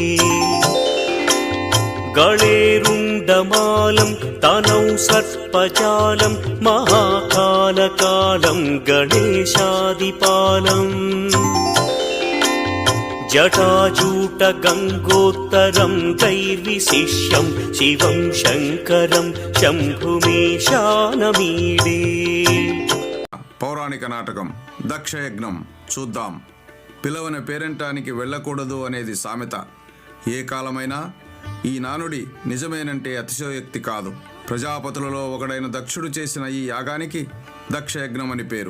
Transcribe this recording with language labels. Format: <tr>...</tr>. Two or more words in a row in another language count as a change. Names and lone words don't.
<sa>गळेरुण्डमालं तनौ सर्पजालं महाकालकालं गणेशादिपालम् जटाजूटगङ्गोत्तरं दैर्विशिष्यं शिवं शङ्करं शम्भुमीशानमीडे।</sa> <te>పౌరాణిక నాటకం దక్షయజ్ఞం చూద్దాం. పిలవని పేరంటానికి వెళ్ళకూడదు అనేది సామెత. ఏ కాలమైనా ఈ నానుడి నిజమేనంటే అతిశయోక్తి కాదు. ప్రజాపతులలో ఒకడైన దక్షుడు చేసిన ఈ యాగానికి దక్షయజ్ఞం అని పేరు.</te>